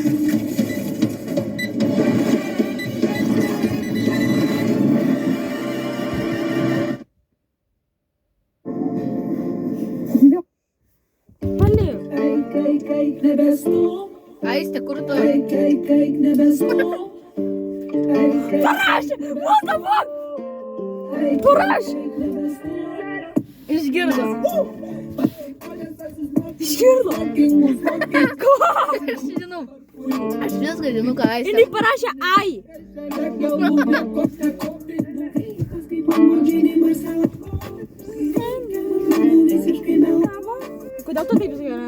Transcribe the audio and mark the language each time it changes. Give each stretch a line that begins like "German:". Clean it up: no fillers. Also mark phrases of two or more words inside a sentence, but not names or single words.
Lithuanian: Paliu. Eik nebestum, Aiste, kur tu? eik nebestum. Parašė!
English: What the fuck?
Lithuanian: Parašė! Išgirdo. Išgirdo. Aš žinau. Aš viską žinau, ką Aiste. Jinai parašė ai. Kodėl tu taip